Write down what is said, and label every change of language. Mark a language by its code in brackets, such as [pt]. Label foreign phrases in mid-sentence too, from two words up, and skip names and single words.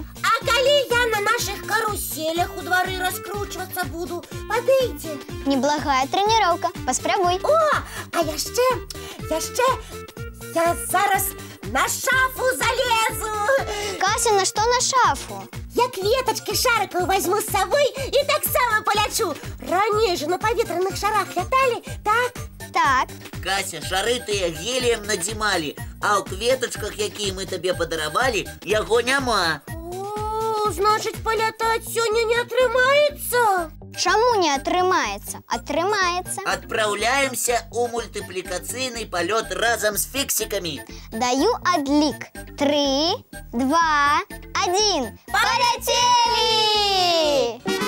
[be] А калі я на наших каруселях у двары раскручвацца буду, падыйце. Неблагая трэніроўка. Паспрабуй. О, а яшчэ я зараз на шафу залезу. Кася, на што на шафу? [ru] Я кветочки шариков возьму с собой и так само полечу. Ранее же на поветренных шарах летали, так? Так. [be] Кася, шары тыя геліем надзімалі, а ў кветачках, якія мы табе падаравалі, яго няма. [ru] О, значит, полетать сегодня не отрымается? [be] Чаму не атрымаецца? Атрымаецца. Адпраўляемся ў мультыплікацыйны палёт разам з фіксікамі. Даю адлік. 3, 2, 1. [ru] Полетели!